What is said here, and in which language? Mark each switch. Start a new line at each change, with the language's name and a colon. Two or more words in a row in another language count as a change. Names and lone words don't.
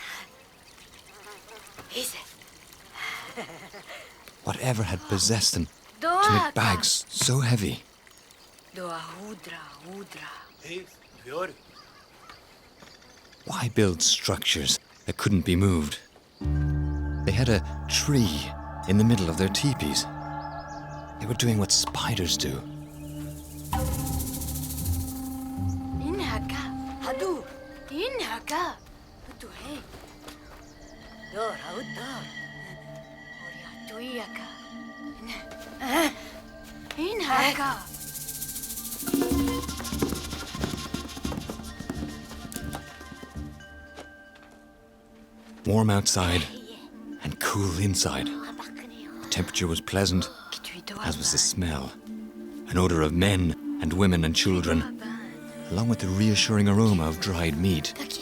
English: Whatever had possessed them to make bags so heavy. Hej, gör. Why build structures that couldn't be moved? They had a tree in the middle of their teepees. They were doing what spiders do. Inhaka. Hadu. Inhaka. Hadu hey. Dor haudor. Oria tuiaka. Inhaka. Warm outside and cool inside. The temperature was pleasant, as was the smell. An odor of men and women and children, along with the reassuring aroma of dried meat.